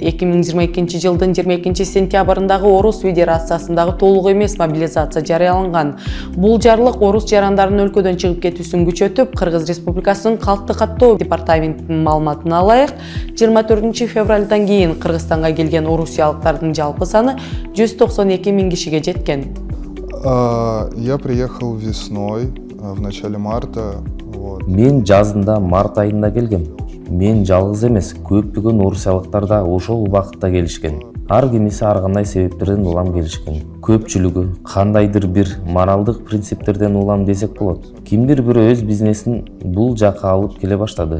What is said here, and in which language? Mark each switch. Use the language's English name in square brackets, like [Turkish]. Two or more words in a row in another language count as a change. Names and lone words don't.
[Kyrgyz] 2022 жылдын 22 сентябрындагы Орус Федерациясындагы толук эмес мобилизация жарыяланган. Бул жарлык орус жарандарынын өлкөдөн чыгып кетүүсүн күчөтүп, Кыргыз Республикасынын калкты каттоо департаментинин маалыматына ылайык, 24 февралдан кийин Кыргызстанга келген орусиялыктардын жалпы саны 192 000 кишиге жеткен. [Russian] Я приехал весной, в начале марта. [Kyrgyz] Мен жазында март айында келгем. Мен жалгыз эмес, көптөгөн орусиялыктар да ошол убакытта келишкен. Ар кимиси ар кандай себептерден улам келишкен. Көпчүлүгү кандайдыр бир моралдык принциптерден улам десек болот. Кимдир бирөө өз бизнесин бул жакка алып келе баштады.